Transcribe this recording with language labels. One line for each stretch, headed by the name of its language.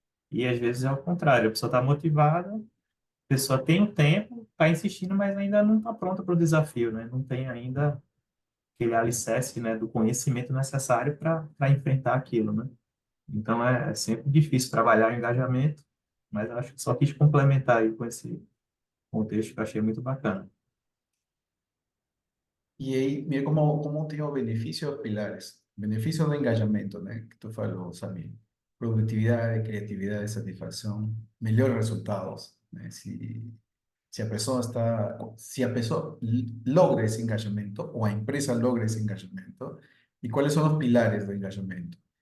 Portuguese: E às vezes é o contrário, a pessoa está motivada, a pessoa tem o tempo, está insistindo, mas ainda não está pronta para o desafio, né? Não tem ainda aquele alicerce, né, do conhecimento necessário para enfrentar aquilo, né? Então, é sempre difícil trabalhar o engajamento, mas eu acho que só quis complementar aí com esse contexto que eu achei muito bacana.
Spanish: Y ahí, mira cómo tengo beneficios pilares.
Portuguese: benefício do engajamento, né? Que tu falou, sabe? Produtividade, criatividade, satisfação, melhores resultados, né? Se a pessoa logra esse engajamento, ou a empresa logra esse engajamento, e quais são os pilares do engajamento?